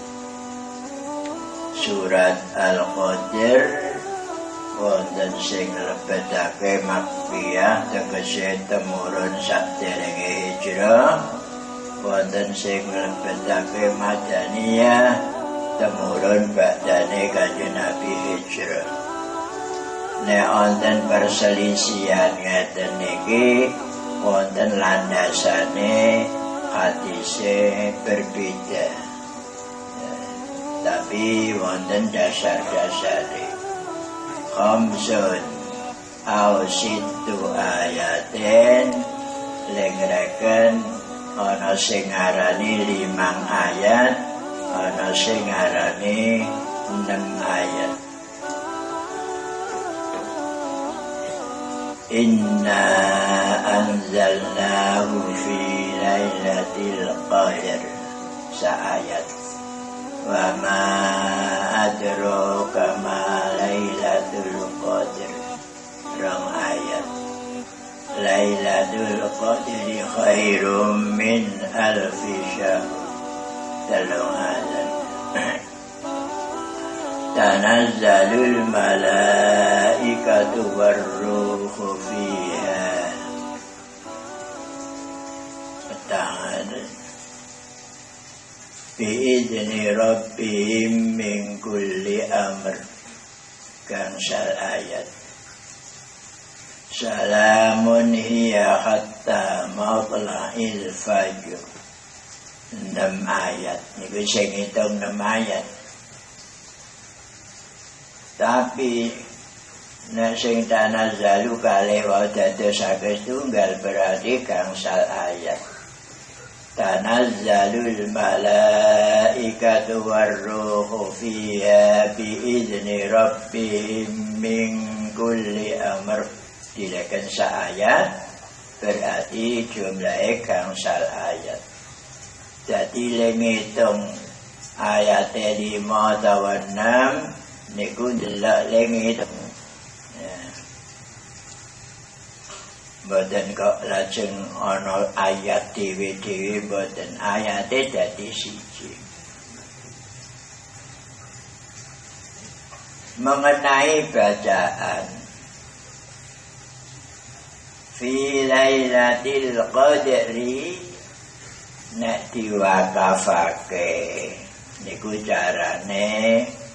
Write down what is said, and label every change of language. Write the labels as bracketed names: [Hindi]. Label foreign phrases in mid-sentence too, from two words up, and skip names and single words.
[Javanese] Surat Al-Qadr wonten sing lebetake makkiyah tegese temurun saderenge hijrah, wonten sing lebetake madaniyah temurun badane Kanjeng Nabi hijrah. Nek wonten perselisihan ngeten niki wonten landasane hadise berbeda, tapi wonten dasar-dasare. [Arabic] خمسٌ أو ستُّ آياتٍ [Javanese] lengreken ana sing ngarani 5 ayat, ana sing ngarani 6 ayat. [Arabic] إنا أنزلناه في ليلة القدر saayat. وما أدراك ما ليلة القدر [Javanese] rong ayat. [Arabic] ليلة القدر خيرٌ من ألف شهر [Javanese] telung ayat. [Arabic] تنزل الملائكة والروح فيها. بإذن ربهم من كل أمر [Javanese] gangsal ayat. [Arabic] سلامٌ هي حتى مطلع الفجر 6 ayat. [Javanese] Niku sing ngitung 6 ayat. Tapi nek sing tanazzalu kalih wa dadosake tunggal berarti gangsal ayat. [Arabic] تنزل الملائكة والروح فيها بإذن ربهم من كل أمر. [Javanese] Dileken saayat berarti jumlahe gangsal ayat. Jadi le ngitung ayate 5 utawa 6 niku ndelok le ngitung. Boten kok lajeng ana ayat dhewe-dhewe, boten, ayate dadi siji. Mengenai bacaan [Arabic] في ليلة القدر [Javanese] nek diwakafake niku carane